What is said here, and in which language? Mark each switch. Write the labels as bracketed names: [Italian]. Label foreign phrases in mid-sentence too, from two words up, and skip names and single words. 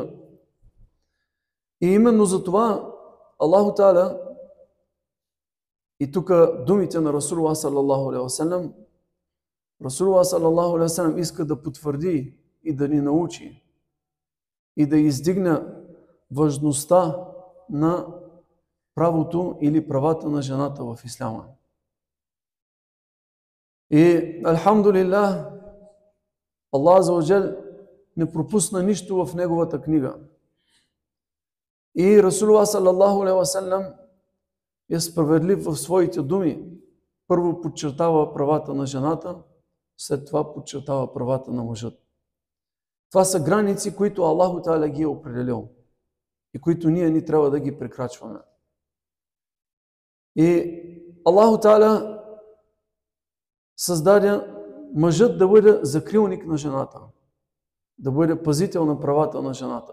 [Bulgarian] И именно за това Аллах Та'аля, и тук думите на Расулуллах [Arabic] صلى الله عليه وسلم, [Bulgarian] Расулуллах [Arabic] صلى الله عليه وسلم [Bulgarian] иска да потвърди и да ни научи и да издигне важността на правото или правата на жената в исляма. И алхамдулилlah, Аллах [Arabic] عز وجل [Bulgarian] не пропусна нищо в неговата книга. И Расулуллах [Arabic] صلى الله عليه وسلم [Bulgarian] е справедлив в своите думи. Първо подчертава правата на жената, след това подчертава правата на мъжът. Това са граници, които Аллах Та'аля ги е определил и които ние ни трябва да ги прекрачваме. И Аллах Та'аля създаде мъжът да бъде закрилник на жената, да бъде пазител на правата на жената.